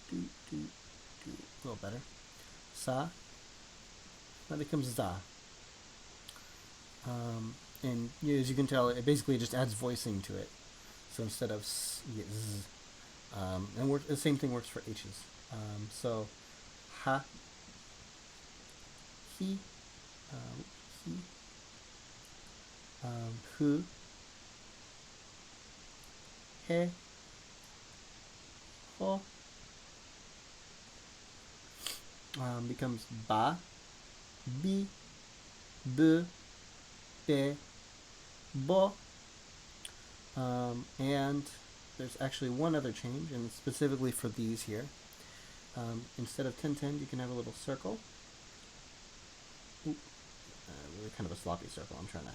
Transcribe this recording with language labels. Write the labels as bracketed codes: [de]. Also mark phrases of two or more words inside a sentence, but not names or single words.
[en] A little better. Sa. That becomes za. And as you can tell, it basically just adds voicing to it. So instead of you get z. And the same thing works for h's. So ha, he, hu, he, ho, becomes ba, bi, bu, be, bo. And there's actually one other change, and specifically for these here. Instead of 10-10, you can have a little circle. Really kind of a sloppy circle, I'm trying to.